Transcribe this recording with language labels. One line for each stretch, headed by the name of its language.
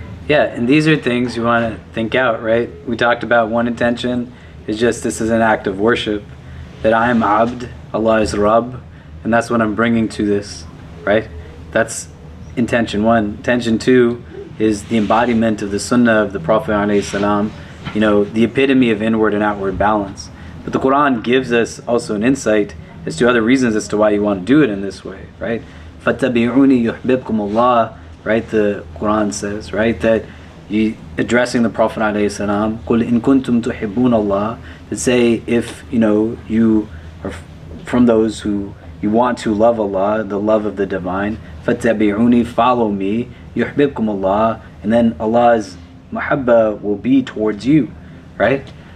English: Yeah, and these are things you want to think out, right? We talked about one intention is just this is an act of worship, that I am Abd, Allah is Rabb, and that's what I'm bringing to this, right? That's intention one. Intention two is the embodiment of the sunnah of the Prophet ﷺ, you know, the epitome of inward and outward balance. But the Quran gives us also an insight as to other reasons as to why you want to do it in this way, right?
Arabic: فَاتَّبِعُونِي يُحْبِبْكُمُ اللَّهُ,
English: right? The Quran says, right, that addressing the Prophet ﷺ,
Arabic: قُلْ إِن كُنْتُمْ تُحِبُّونَ اللَّهَ,
English: to say if, you are from those who you want to love Allah, the love of the divine,
Arabic: فَاتَّبِعُونِي,
English: follow me,
Arabic: يُحْبِبْكُمُ اللَّهُ,
English: and then Allah's mahabba will be towards you, right?